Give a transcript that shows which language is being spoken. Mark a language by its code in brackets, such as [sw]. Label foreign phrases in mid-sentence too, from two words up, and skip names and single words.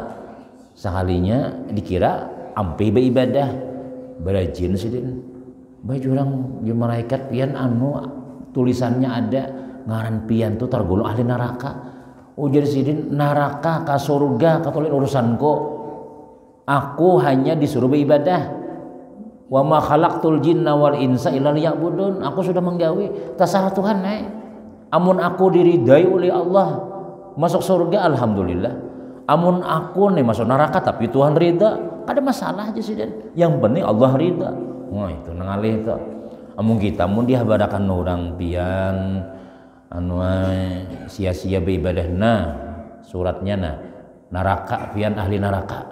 [bjn] Sekalinya dikira ampe beribadah berajin sidin. Bae urang di malaikat pian anu tulisannya ada ngaran pian tuh tergolong ahli neraka. Ujar sidin neraka ka surga katolin urusanku. [id] Aku hanya disuruh beribadah. [ar] وما خلقت الجن والإنس إلا ليعبدون. [bjn] Aku sudah menggawe tasah Tuhan amun aku diridai oleh Allah masuk surga alhamdulillah. Amun aku nih masuk neraka tapi Tuhan ridha, ada masalah aja sih dan yang penting Allah ridha. Wah itu nangalih itu. Amun kita mun dihabarakan orang pian anu sia-sia beribadahna suratnya neraka pian ahli neraka.